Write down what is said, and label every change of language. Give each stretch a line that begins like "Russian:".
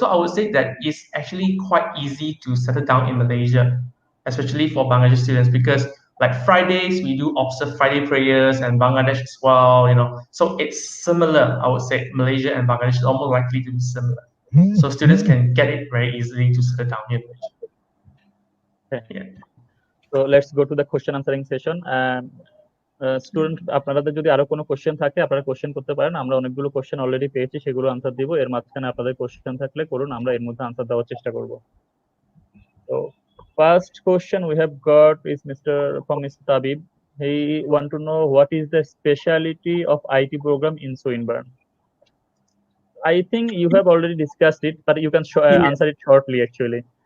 English: So I would say that it's actually quite easy to settle down in Malaysia, especially for Bangladeshi students, because like Fridays we do observe Friday prayers, and Bangladesh as well. So it's similar. I would say Malaysia and Bangladesh is almost likely to be similar. So students can get it very easily to settle down here. Okay. Yeah. So let's go to the question answering session.
Bangla: Student, আপনাদের যদি আরো কোনো question থাকে আপনারা question করতে পারেন। আমরা অনেকগুলো কোশ্চেন অলরেডি পেয়েছি, সেগুলো আনসার দিব। এর মাঝখানে আপনাদের কোশ্চেন থাকলে করুন, আমরা এর মধ্যে আনসার দেওয়ার চেষ্টা করব।
English: So first question we have got is from Mr. Tabib. He want to know what is the speciality of IT program in Swinburne. I think you have already discussed it, but you can answer it shortly actually.